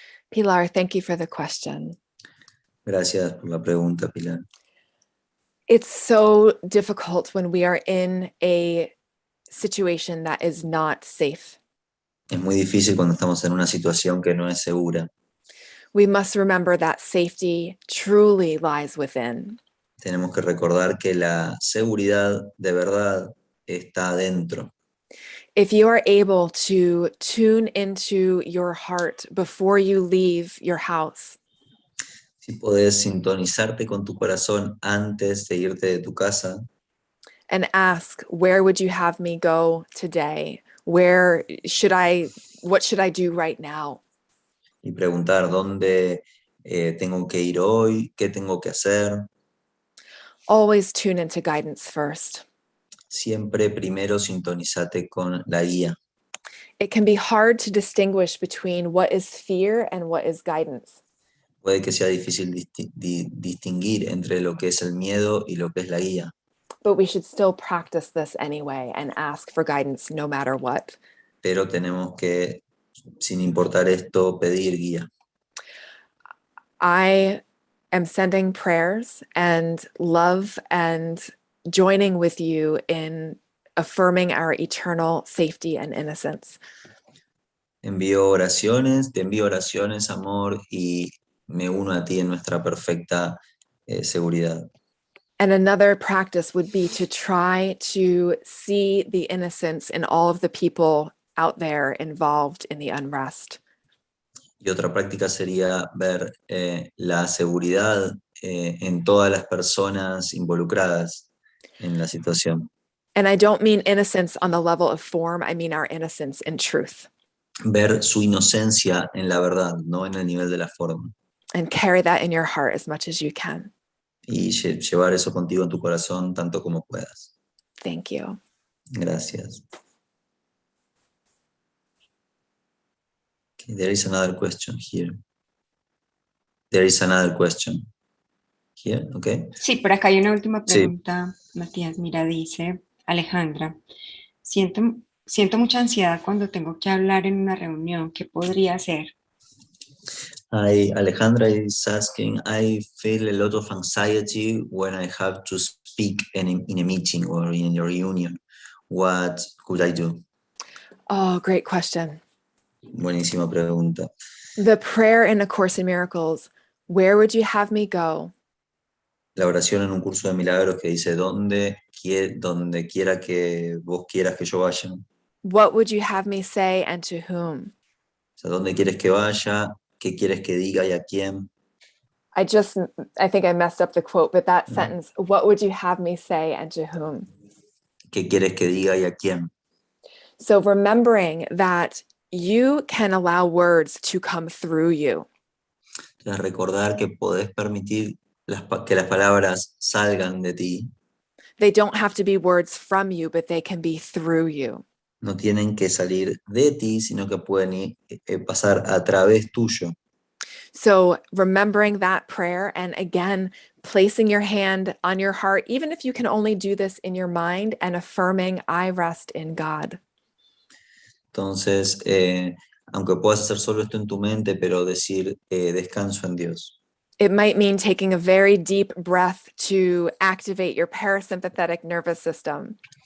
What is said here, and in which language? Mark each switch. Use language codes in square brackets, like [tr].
[en] Pilar, thank you for the question. [es] Gracias por la pregunta, Pilar. [en] It's so difficult when we are in a situation that is not safe. [es] Es muy difícil cuando estamos en una situación que no es segura. [en] We must remember that safety truly lies within. [es] Tenemos que recordar que la seguridad de verdad está adentro. [en] If you are able to tune into your heart before you leave your house, [es] Si podés sintonizarte con tu corazón antes de irte de tu casa [en] and ask, where would you have me go today? What should I do right now? [es] y preguntar dónde tengo que ir hoy, qué tengo que hacer, [en] Always tune into guidance first. [es] siempre primero sintonízate con la guía. [en] It can be hard to distinguish between what is fear and what is guidance. [es] Puede que sea difícil distinguir entre lo que es el miedo y lo que es la guía, [en] But we should still practice this anyway and ask for guidance no matter what. [es] pero tenemos que, sin importar esto, pedir guía. [en] I am sending prayers and love and joining with you in affirming our eternal safety and innocence. [es] Te envío oraciones, amor, y me uno a ti en nuestra perfecta seguridad. [en] And another practice would be to try to see the innocence in all of the people out there involved in the unrest. [es] Y otra práctica sería ver la seguridad en todas las personas involucradas en la situación. [en] And I don't mean innocence on the level of form, I mean our innocence in truth. [es] Ver su inocencia en la verdad, no en el nivel de la forma. [en] And carry that in your heart as much as you can. [es] Y llevar eso contigo en tu corazón tanto como puedas. [en] Thank you. [es] Gracias. [en] Okay, there is another question here. There is another question here, okay? [es] Sí, por acá hay una última pregunta, sí. Matías, mira, dice Alejandra, siento mucha ansiedad cuando tengo que hablar en una reunión. ¿Qué podría hacer? [en] Alejandra is asking, I feel a lot of anxiety when I have to speak in a meeting or in a reunion. What could I do? Oh, great question. [es] Buenísima pregunta. [en] The prayer in A Course in Miracles, where would you have me go? [es] La oración en un curso de milagros que dice, donde quiera que vos quieras que yo vaya. [en] What would you have me say and to whom? [es] O sea, ¿dónde quieres que vaya? ¿Qué quieres que diga y a quién? [en] I think I messed up the quote, but that sentence, what would you have me say and to whom? [es] ¿Qué quieres que diga y a quién? [en] So remembering that you can allow words to come through you. [es] Entonces recordar que podés permitir que las palabras salgan de ti. [en] They don't have to be words from you, but they can be through you. [es] No tienen que salir de ti, sino que pueden pasar a través tuyo. [en] So remembering that prayer and again, placing your hand on your heart, even if you can only do this in your mind, and affirming, I rest in God. [es] Entonces, aunque puedas hacer solo esto en tu mente, pero decir descanso en Dios. [en] It might mean taking a very deep breath to activate your parasympathetic nervous system.